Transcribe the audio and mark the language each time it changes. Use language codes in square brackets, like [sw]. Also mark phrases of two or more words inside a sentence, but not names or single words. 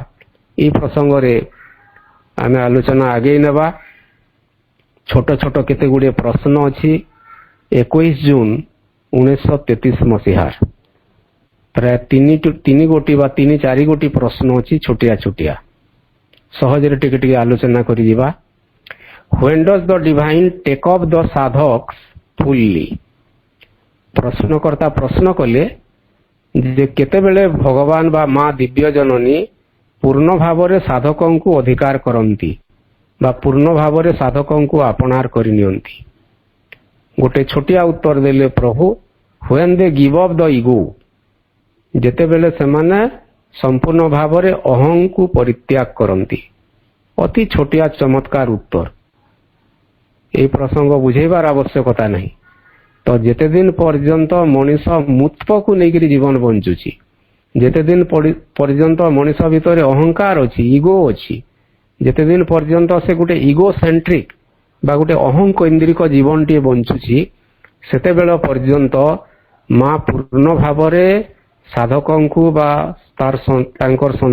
[or] এই ପ୍ରସଙ୍ଗରେ ଆମେ ଆଲୋଚନା ଆଗେଇ ନେବା। ଛୋଟ ଛୋଟ କେତେ ଗୁଡ଼ିଏ ପ୍ରଶ୍ନ ଅଛି। 21 ଜୁନ 1933 ମସିହା ପ୍ରାୟ 3 ଗୋଟି ବା 3-4 ଗୋଟି ପ୍ରଶ୍ନ ଅଛି, ଛୋଟିଆ ଛୋଟିଆ, ସହଜରେ ଟିକେ ଟିକେ ଆଲୋଚନା କରିଯିବା। [en] When does the divine take up the sadhaks fully? [or] ପ୍ରଶ୍ନକର୍ତ୍ତା ପ୍ରଶ୍ନ କଲେ ଯେ କେତେବେଳେ ଭଗବାନ ବା ମା ଦିବ୍ୟ ଜନନୀ ପୂର୍ଣ୍ଣ ଭାବରେ ସାଧକଙ୍କୁ ଅଧିକାର କରନ୍ତି ବା ପୂର୍ଣ୍ଣ ଭାବରେ ସାଧକଙ୍କୁ ଆପଣାର କରିନିଅନ୍ତି। ଗୋଟେ ଛୋଟିଆ ଉତ୍ତର ଦେଲେ ପ୍ରଭୁ [en] when they give up the ego, [or] ଯେତେବେଳେ ସେମାନେ ସମ୍ପୂର୍ଣ୍ଣ ଭାବରେ ଅହଂକୁ ପରିତ୍ୟାଗ କରନ୍ତି। ଅତି ଛୋଟିଆ ଚମତ୍କାର ଉତ୍ତର। এই ପ୍ରସଙ୍ଗ ବୁଝେଇବାର ଆବଶ୍ୟକତା ନାହିଁ। ତ ଯେତେ ଦିନ ପର୍ଯ୍ୟନ୍ତ ମଣିଷ ମୁତ୍ପକୁ ନେଇକରି ଜୀବନ ବଞ୍ଚୁଛି, ଯେତେ ଦିନ ପର୍ଯ୍ୟନ୍ତ ମଣିଷ ଭିତରେ ଅହଙ୍କାର ଅଛି, ଇଗୋ ଅଛି, ଯେତେ ଦିନ ପର୍ଯ୍ୟନ୍ତ ସେ ଗୋଟେ [en] ego centric [or] ବା ଗୋଟେ ଅହଂକୈନ୍ଦ୍ରିକ ଜୀବନଟିଏ ବଞ୍ଚୁଛି, ସେତେବେଳ ପର୍ଯ୍ୟନ୍ତ ମା ପୂର୍ଣ୍ଣ ଭାବରେ ସାଧକଙ୍କୁ ବା ତାଙ୍କର